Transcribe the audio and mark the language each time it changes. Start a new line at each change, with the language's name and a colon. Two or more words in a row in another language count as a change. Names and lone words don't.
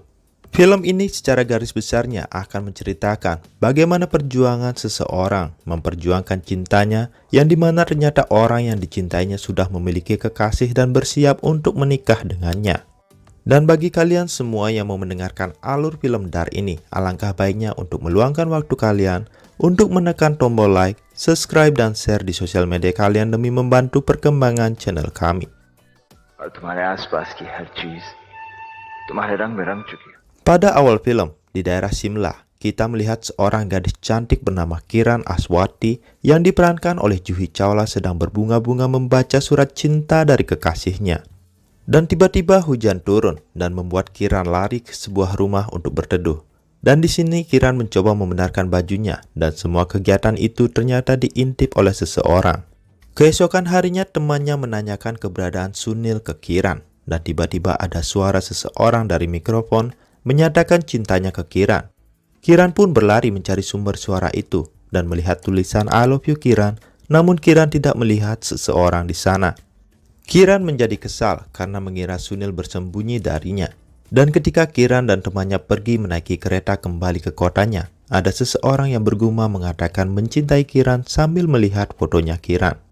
Indonesian: Film ini secara garis besarnya akan menceritakan bagaimana perjuangan seseorang memperjuangkan cintanya, yang dimana ternyata orang yang dicintainya sudah memiliki kekasih dan bersiap untuk menikah dengannya. Dan bagi kalian semua yang mau mendengarkan alur film Dar ini, alangkah baiknya untuk meluangkan waktu kalian untuk menekan tombol like, subscribe dan share di sosial media kalian demi membantu perkembangan channel kami.
Hindi: और तुम्हारे आसपास की हर चीज तुम्हारे रंग में रंग चुकी है।
Indonesian: Pada awal film, di daerah Simla, kita melihat seorang gadis cantik bernama Kiran Aswati yang diperankan oleh Juhi Chawla sedang berbunga-bunga membaca surat cinta dari kekasihnya. Dan tiba-tiba hujan turun dan membuat Kiran lari ke sebuah rumah untuk berteduh. Dan di sini Kiran mencoba membenarkan bajunya dan semua kegiatan itu ternyata diintip oleh seseorang. Keesokan harinya temannya menanyakan keberadaan Sunil ke Kiran dan tiba-tiba ada suara seseorang dari mikrofon menyatakan cintanya ke Kiran. Kiran pun berlari mencari sumber suara itu dan melihat tulisan
English: I love you
Indonesian: Kiran, namun Kiran tidak melihat seseorang di sana. Kiran menjadi kesal karena mengira Sunil bersembunyi darinya. Dan ketika Kiran dan temannya pergi menaiki kereta kembali ke kotanya, ada seseorang yang bergumam mengatakan mencintai Kiran sambil melihat fotonya Kiran.